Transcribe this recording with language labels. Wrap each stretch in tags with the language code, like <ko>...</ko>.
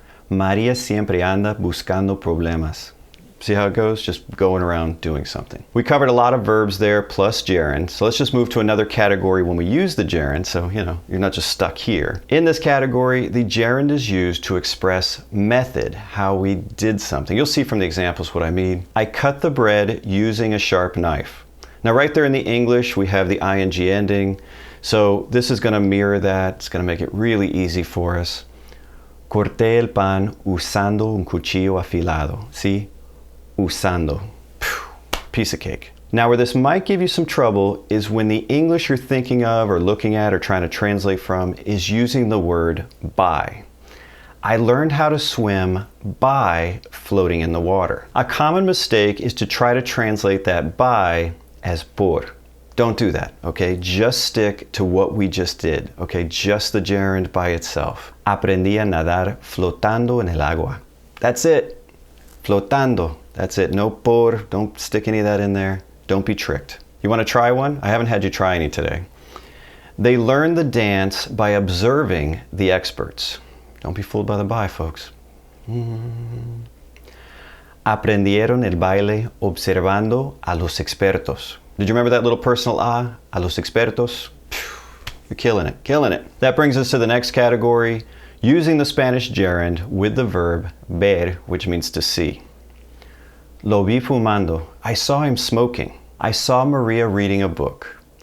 <es>María siempre anda buscando problemas.</es> <en>See how it goes? Just going around doing something. We covered a lot of verbs there plus gerund. So let's just move to another category when we use the gerund. So, you're not just stuck here. In this category, the gerund is used to express method, how we did something. You'll see from the examples what I mean. I cut the bread using a sharp knife. Now right there in the English, we have the ing ending. So this is going to mirror that. It's going to make it really easy for us.</en> <es>Corté el pan usando un cuchillo afilado.</es> <en>See? Usando. Piece of cake. Now where this might give you some trouble is when the English you're thinking of or looking at or trying to translate from is using the word by. I learned how to swim by floating in the water. A common mistake is to try to translate that by as por. Don't do that, okay? Just stick to what we just did, okay? Just the gerund by itself.</en> <es>Aprendí a nadar flotando en el agua.</es> <en>That's it. Flotando. That's it. No por. Don't stick any of that in there. Don't be tricked. You want to try one? I haven't had you try any today. They learn the dance by observing the experts. Don't be fooled by the by, folks.</en> <es>Aprendieron el baile observando a los expertos.</es> <en>Did you remember that little personal</en> <es>a los expertos?</es> <en>You're killing it, killing it. That brings us to the next category, using the Spanish gerund with the verb ver, which means to see.</en> <es>Lo vi fumando.</es> <en>I saw him smoking. I saw Maria reading a book.</en>